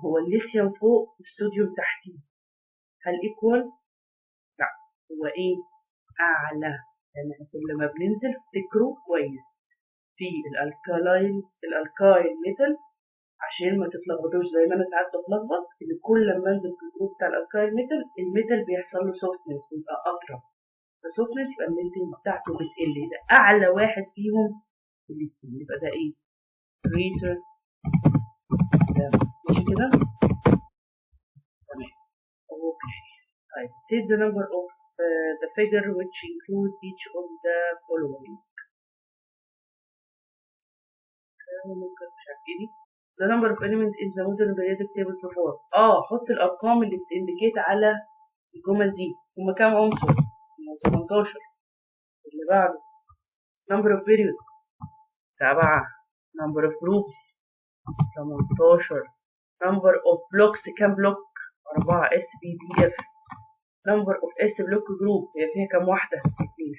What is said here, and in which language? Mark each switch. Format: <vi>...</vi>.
<ar>هو الليثيوم فوق والصوديوم تحتيه، هل equal؟ لا هو ايه، اعلى، لان يعني كل ما بننزل افتكروا كويس في الالكايل ميتال عشان ما تتلخبطوش زي ما انا ساعات بتلخبط، ان كل ما انزل في الجروب بتاع الالكايل ميتال الميتال بيحصل له سوفتنس ويبقى اطرى، فسوفتنس يبقى الميلتنج بتاعته بتقل. ده اعلى واحد فيهم الليثيوم، يبقى ده ايه، greater than. ماشي كده. تمام. اوكي. طيب</ar> <en>state the number of the figure which include each of the following.</en> <ar>ممكن مش عارف</ar> <en>the number of elements in the modern periodic table so far.</en> <ar>حط الارقام اللي بتindicate على الجمل دي. هما كام عنصر؟ 18.</ar> <en>اللي بعده number of periods 7. number of groups 18. number of blocks</en> <ar>كام بلوك؟</ar> <en>4 SPDF. number of S block group</en> <ar>هي فيها كام واحدة؟</ar> <en>2.</en>